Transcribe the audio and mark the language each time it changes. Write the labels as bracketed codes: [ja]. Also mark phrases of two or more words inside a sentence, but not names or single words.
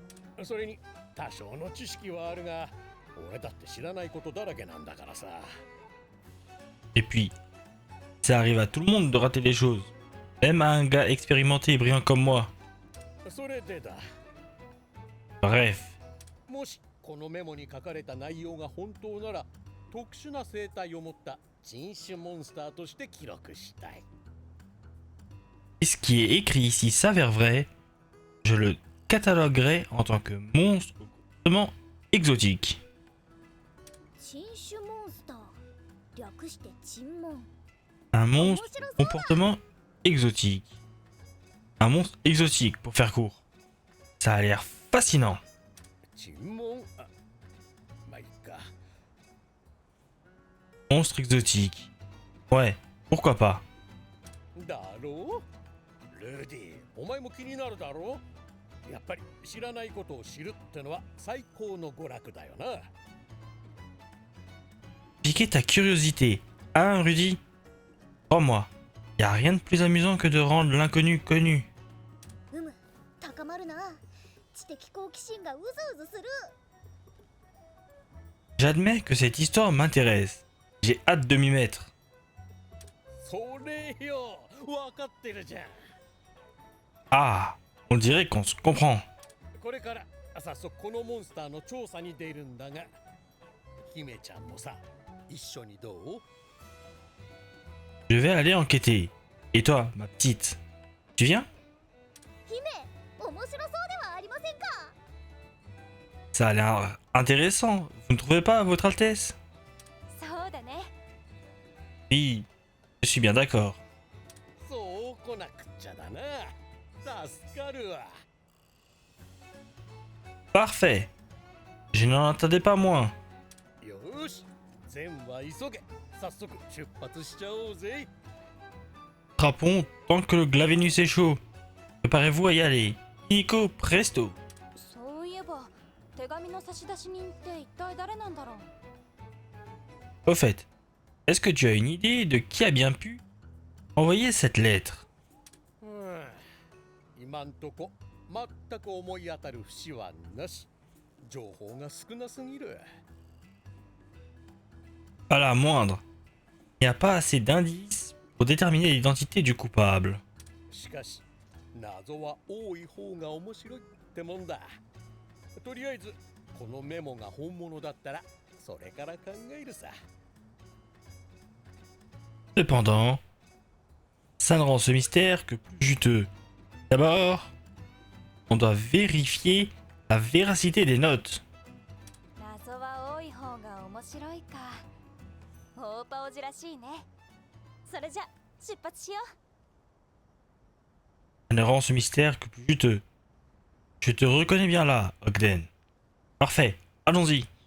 [fr] Et puis, ça arrive à tout le monde de rater des choses. Même à un gars expérimenté et brillant comme moi. Bref. [ja] 特殊な生態を持った人種モンスターとして記録したい。 [fr] Et ce qui est écrit ici s'avère vrai, je le cataloguerai en tant que monstre au comportement exotique. [ja] 珍種モンスター略して珍問。 [fr] Un [ja] 面 [fr] monstre [ja] 白 [fr] au [ja] そう。 [fr] comportement exotique. Un monstre exotique, pour faire court. Ça a l'air fascinant. [ja] 尋問、あ、まあいいか。 [fr] Monstre exotique. Ouais, pourquoi pas. [ja] だろうルディ、お前も気になるだろう。やっぱり知らないことを知るってのは最高の娯楽だよな。 [fr] Piquer ta curiosité. Hein, Rudy? Crois-moi, y a rien de plus amusant que de rendre l'inconnu connu. [ja] 高まるな。知的好奇心がうずうずする。 [fr] J'admets que cette histoire m'intéresse. J'ai hâte de m'y mettre. [ja] それよ、わかってるじゃん。 [fr] Ah, on dirait qu'on se comprend. [ja] これから早速このモンスターの調査に出るんだが、姫ちゃんもさ、一緒にどう？ [fr] Je vais aller enquêter. Et toi, ma petite, tu viens? [ja] 姫、面白そうではありませんか。 [fr] Ça a l'air intéressant, vous ne trouvez pas, Votre Altesse? [ja] そうだね。 [fr] Oui, je suis bien d'accord. [ja] そう来なくっちゃだな。助かるわ。 [fr] Parfait. Je n'en attendais pas moins. [ja] よーし、全は急げ。早速出発しちゃおうぜ。 [fr] Frappons tant que le Glavenus est chaud. Préparez-vous à y aller. Nico, presto. [ja] そういえば、手紙の差出人って一体誰なんだろう。 [fr] Au fait, est-ce que tu as une idée de qui a bien pu envoyer cette lettre? [ja] 今んとこ全く思い当たる節はなし。情報が少なすぎる。 [fr] Pas la moindre. Il n'y a pas assez d'indices pour déterminer l'identité du coupable. [ja] しかし、謎は多い方が面白いってもんだ。とりあえず、このメモが本物だったら、それから考えるさ。 [fr] Cependant, ça ne rend ce mystère que plus juteux. D'abord, on doit vérifier la véracité des notes. [ja] 謎は多い方が面白いか。大パオジらしいね。それじゃ出発しよう。 [fr] Ça ne rend ce mystère que plus juteux. Je te reconnais bien là, Ogden. Parfait, allons-y.